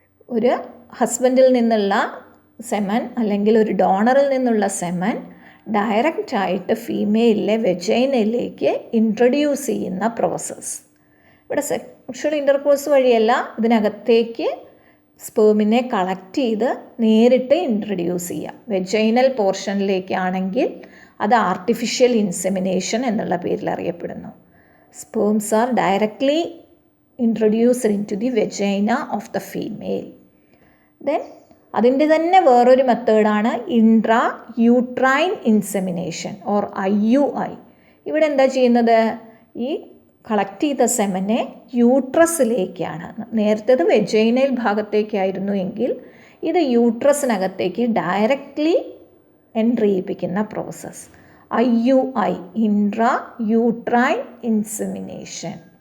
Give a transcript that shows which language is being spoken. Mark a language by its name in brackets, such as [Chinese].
[Malayalam] ഒരു ഹസ്ബൻഡിൽ നിന്നുള്ള സെമൻ അല്ലെങ്കിൽ ഒരു ഡോണറിൽ നിന്നുള്ള സെമൻ ഡയറക്റ്റായിട്ട് ഫീമെയിലിലെ വെജൈനയിലേക്ക് ഇൻട്രൊഡ്യൂസ് ചെയ്യുന്ന പ്രോസസ്സ്. ഇവിടെ സെക്ഷൽ ഇൻ്റർകോഴ്സ് വഴിയല്ല, ഇതിനകത്തേക്ക് സ്പേമിനെ കളക്ട് ചെയ്ത് നേരിട്ട് ഇൻട്രൊഡ്യൂസ് ചെയ്യുക. വെജൈനൽ പോർഷനിലേക്കാണെങ്കിൽ അത് ആർട്ടിഫിഷ്യൽ ഇൻസെമിനേഷൻ എന്നുള്ള പേരിൽ അറിയപ്പെടുന്നു. [English] Sperms are directly introduced into the vagina of the female. [Malayalam] Then അതിൻ്റെ തന്നെ വേറൊരു മെത്തേഡാണ് intra uterine insemination or IUI. ഇവിടെ എന്താ ചെയ്യുന്നത്? ഈ കളക്ട് ചെയ്ത സെമനെ യൂട്രസിലേക്കാണ്. നേരത്തേത് വെജൈനൽ ഭാഗത്തേക്കായിരുന്നു എങ്കിൽ ഇത് യൂട്രസിനകത്തേക്ക് directly entry ചെയ്യിപ്പിക്കുന്ന process IUI intra uterine insemination.